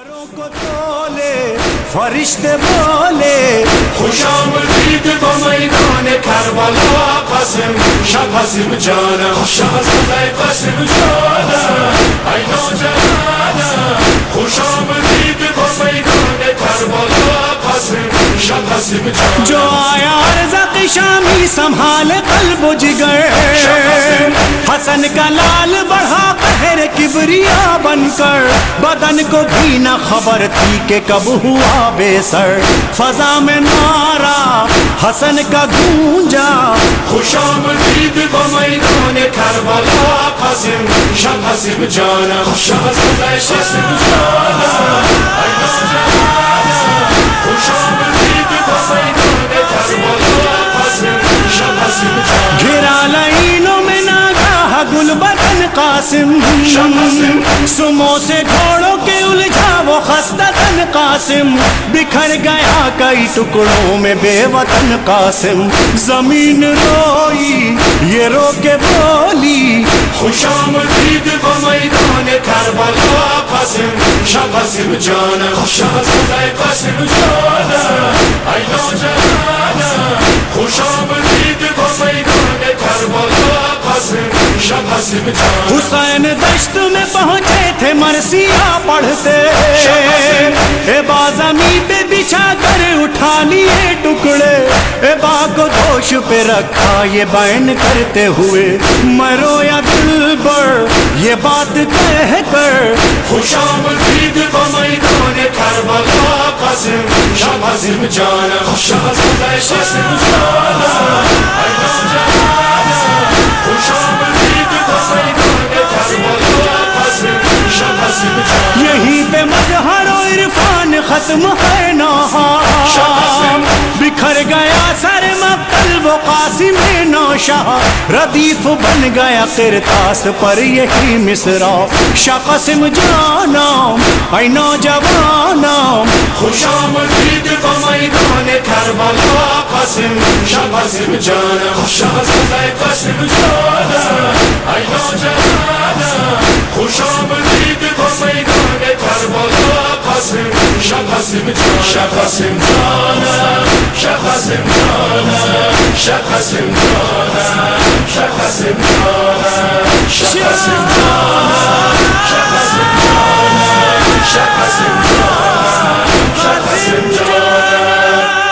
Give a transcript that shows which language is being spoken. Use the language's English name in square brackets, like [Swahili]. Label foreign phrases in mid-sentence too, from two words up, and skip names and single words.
[Urdu] کو تولے فرشتے بولے [Persian] خوش آمدید با میدان کربلا قاسم شاه قاسم جانم شاهزاده قاسم جانم ای نوجوانم خوش آمدید با میدان کربلا قاسم شاه قاسم جانم [Urdu] جو آیا رزق شامی سنبھال قلب و جگر حسن کا لال بڑھا قہر کبریا بن کر بدن کو بھی نہ خبر تھی کہ کب ہوا بے سر فضا میں نعرہ حسن کا گونجا [Persian] خوش آمدید با میدان کربلا قاسم شاه قاسم جانم شاهزاده قاسم جانم ای نوجوانم خوش آمدید با میدان کربلا قاسم شاه قاسم جانم [Urdu] گھرا لائنوں میں ناگاہ گل بدن قاسم سموں سے گھوڑوں کے الجھا وہ خستہ تن قاسم بکھر گیا کئی ٹکڑوں میں بے وطن قاسم زمین روئی یہ رو کے بولی [Persian] خوش آمدید با میدان کربلا قاسم شاه قاسم جانم شاهزاده قاسم جانم ای نوجوانم خوش آمدید با میدان کربلا قاسم شاه قاسم جانم [Urdu] حسین دشت میں پہنچے تھے مرثیہ پڑھتے ابا زمین پہ بچھا کر اٹھا لیے ٹکڑے ابا کو دوش پہ رکھا یہ بیان کرتے ہوئے میں رویا دل بر یہ بات کہہ کر [Persian] خوش آمدید با میدان کربلا قاسم شاه قاسم جانم شاهزاده قاسم جانم ای نوجوانم خوش آمدید با میدان کربلا قاسم شاه قاسم جانم [Urdu] یہیں پہ مظہر و عرفان ختم ہے نہا بکھر گیا سر مقتل وہ قاسم نوشہ ردیف بن گیا قرطاس پر یہی مصرع [Persian] شاہ قاسم جانم اے نوجوانم خوش آمدید با میدان کربلا قاسم شاه قاسم جانم شاهزاده قاسم جانم ای نوجوانم خوش آمدید با میدان کربلا قاسم شاه قاسم جانم شاه قاسم جانم شاه قاسم جانم شاه قاسم جانم شاه قاسم جانم شاه قاسم جانم شاه قاسم جانم شاه قاسم جانم شاه قاسم جانم